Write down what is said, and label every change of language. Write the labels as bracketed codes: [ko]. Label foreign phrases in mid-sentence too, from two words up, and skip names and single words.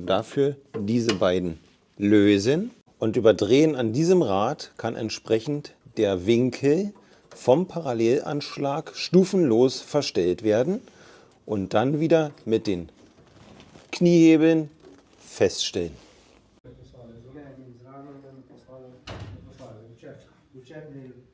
[de] Dafür diese beiden lösen und überdrehen an diesem Rad kann entsprechend der Winkel vom Parallelanschlag stufenlos verstellt werden und dann wieder mit den Kniehebeln feststellen. [it] Lo possono, non è di Israele, non possono, non possono, non c'è